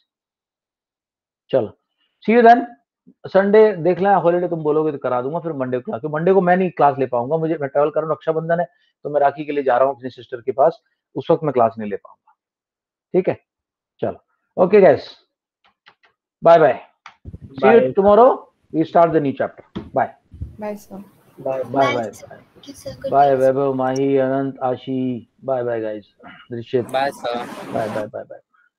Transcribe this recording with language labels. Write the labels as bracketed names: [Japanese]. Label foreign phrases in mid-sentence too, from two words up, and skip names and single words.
[English] चलो, see you then. [Hindi] संडे देख लेना, हॉलीडे तुम बोलोगे तो करा दूंगा, फिर [English] Monday class, [Hindi] मंडे को मैं नहीं क्लास ले पाऊंगा, मैं ट्रैवल कर रहा हूँ, रक्षाबंधन है, तो मैं राखी के लिए जा रहा हूँ अपनी सिस्टर के पास, उस वक्त मैं क्लास नहीं ले पाऊंगा, ठीक है। [English] चलो, okay guys. Bye bye. See you tomorrow. We start the new chapter. Bye. Bye, sir. Bye. Bye, Bye. sir. Thank you, sir. Good Bye. night. Vaibhav, Mahi, Anant, Ashi. Bye. Bye, guys. Drishit. Bye, sir. Bye. Bye. Bye. Bye.